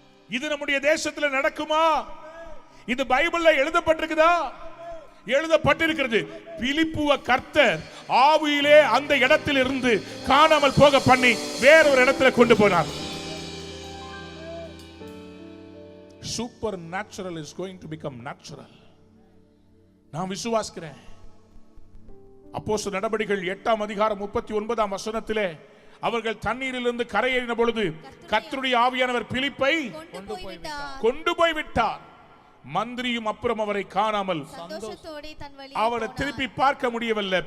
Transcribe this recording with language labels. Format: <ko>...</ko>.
<ta>இது நம்முடைய தேசத்துல நடக்குமா? இது பைபிள்ல எழுதப்பட்டிருக்குதா? எழுதப்பட்டிருக்கிறது. பிலிப்புவ கர்த்தர் ஆவியிலே அந்த இடத்தில் இருந்து காணாமல் போக பண்ணி வேறொரு இடத்துல கொண்டு போனார்.</ta> <en>Supernatural is going to become natural.</en> <ta>நான் விசுவாசிக்கிறேன். அப்போஸ்தலர் நடபடிகள் 8ஆம் அதிகாரம் 39ஆம் வசனத்திலே அவர்கள் தண்ணீரிலிருந்து கரையேறின பொழுது கர்த்தருடைய ஆவியானவர் பிலிப்பை கொண்டு போய் விட்டார். மந்திரியும் அப்புறம் அவரை காணாமல் அவரை திருப்பி பார்க்க முடியவில்லை.</ta>